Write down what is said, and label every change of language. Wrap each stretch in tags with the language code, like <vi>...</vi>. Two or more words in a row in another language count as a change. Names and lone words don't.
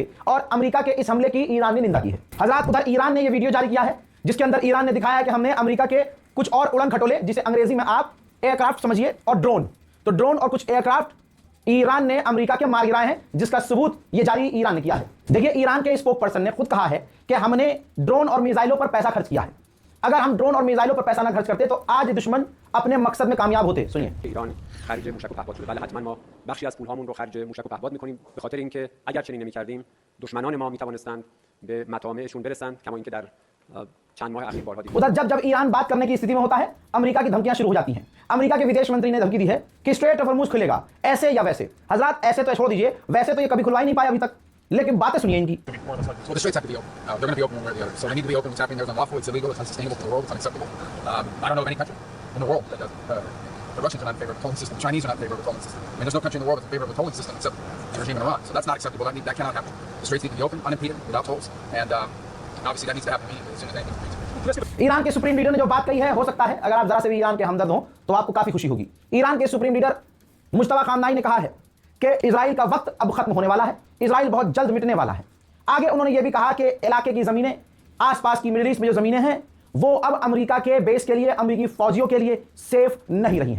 <hi>और अमेरिका के इस हमले की ईरान ने निंदा की है। हजरात, उधर ईरान ने यह वीडियो जारी किया है जिसके अंदर ईरान ने दिखाया कि हमने अमेरिका के कुछ और उड़न खटोले, जिसे अंग्रेजी में आप एयरक्राफ्ट समझिए, और ड्रोन, तो ड्रोन और कुछ एयरक्राफ्ट ईरान ने अमेरिका के मार गिराए हैं, जिसका सबूत ये जारी ईरान ने किया है। देखिए, ईरान के</hi> <en>spoke person</en> <hi>ने खुद कहा है कि हमने ड्रोन और मिसाइलों पर पैसा खर्च किया है। अगर हम ड्रोन और मिसाइलों पर पैसा ना खर्च करते तो आज दुश्मन अपने मकसद में कामयाब होते। सुनिए।</hi> <fa>ایران خرج موشک و پهپاد شده. بله حتما ما بخشی از پولهامون رو خرج موشک و پهپاد می‌کنیم به خاطر اینکه اگر چنین نمی‌کردیم دشمنان ما می‌توانستند به مطامعشون برسند، کما اینکه در چند ماه اخیر بارها دیدیم.</fa> <hi>उधर जब जब ईरान बात करने की स्थिति में होता है, अमेरिका की धमकियां शुरू हो जाती हैं। अमेरिका के विदेश मंत्री ने धमकी दी है कि स्ट्रेट ऑफ हॉर्मुज खुलेगा, ऐसे या वैसे। हजरात, ऐसे तो छोड़ दीजिए, वैसे तो ये कभी खुलवा ही नहीं पाए अभी तक, लेकिन बातें सुनिए इनकी।</hi> <en>Well, the straits have to be open. They're going to be open one way or the other. So they need to be open. What's happening there is unlawful. It's illegal. It's unsustainable for the world. It's unacceptable. I don't know of any country in the world that does. The Russians are not in favor of the tolling system. The Chinese are not in favor of the tolling system. I mean, there's no country in the world that's in favor of the tolling system except the regime in Iran. So that's not acceptable. That cannot happen. The straits need to be open, unimpeded, without tolls. And obviously that needs to happen as soon as anything's reasonable.</en> <hi>ईरान के सुप्रीम लीडर ने जो बात कही है, हो सकता है अगर आप जरा से भी ईरान के हमदर्द हो तो आपको काफी खुशी होगी। ईरान के सुप्रीम लीडर मुश्तबा खामनाई ने कहा है कि इजराइल का वक्त अब खत्म होने वाला है, इजराइल बहुत जल्द मिटने वाला है। आगे उन्होंने यह भी कहा कि इलाके की जमीनें, आसपास की मिडिल ईस्ट में जो जमीनें हैं, वो अब अमेरिका के बेस के लिए, अमेरिकी फौजियों के लिए सेफ नहीं रही हैं।</hi>